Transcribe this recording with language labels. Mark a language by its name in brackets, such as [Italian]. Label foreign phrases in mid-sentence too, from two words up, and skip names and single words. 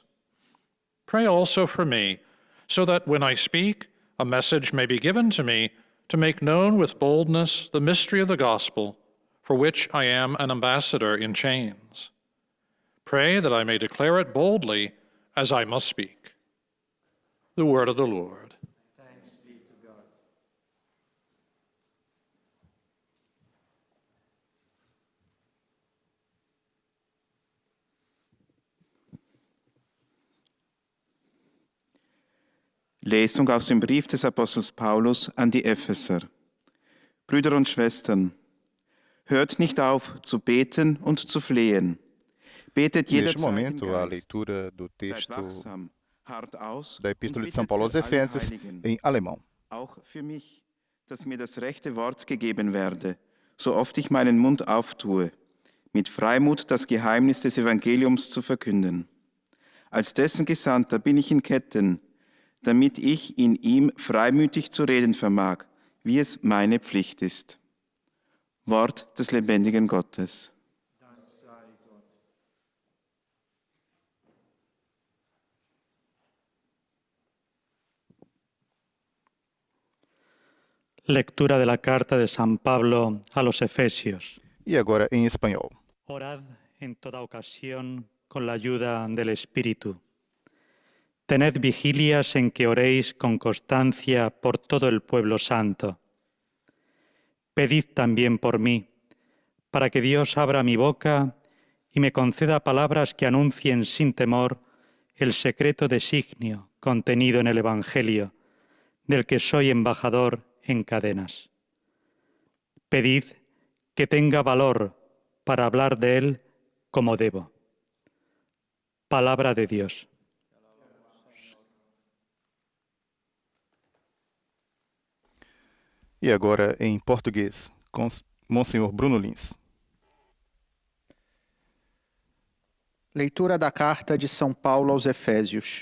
[English] Pray also for me, so that when I speak, a message may be given to me to make known with boldness the mystery of the gospel, for which I am an ambassador in chains. Pray that I may declare it boldly as I must speak. The word of the Lord. Thanks be to God. [German] Lesung aus dem Brief des Apostels Paulus an die Epheser. Brüder und Schwestern, hört nicht auf zu beten und zu flehen. Betet [Portuguese] Neste [German] jederzeit im [Portuguese] momento, a [German] Geist. [Portuguese] leitura do [German] Seid [Portuguese] texto [German] wachsam, hart aus [Portuguese] da Epístola [German] und [Portuguese] de São [German] bittet [Portuguese] Paulo aos [German] für alle [Portuguese] Efésios [German] Heiligen. [Portuguese] em alemão. [German] Auch für mich, dass mir das rechte Wort gegeben werde, so oft ich meinen Mund auftue, mit Freimut das Geheimnis des Evangeliums zu verkünden. Als dessen Gesandter bin ich in Ketten, damit ich in ihm freimütig zu reden vermag, wie es meine Pflicht ist. Wort des lebendigen Gottes. [Spanish] Lectura de la carta de San Pablo a los Efesios. [Portuguese] E agora em espanhol. [Spanish] Orad en toda ocasión con la ayuda del Espíritu. Tened vigilias en que oréis con constancia por todo el pueblo santo. Pedid también por mí, para que Dios abra mi boca y me conceda palabras que anuncien sin temor el secreto designio contenido en el Evangelio, del que soy embajador en cadenas. Pedid que tenga valor para hablar de él como debo. Palabra de Dios. [Portuguese] E agora em português, com Monsenhor Bruno Lins. Leitura da Carta de São Paulo aos Efésios.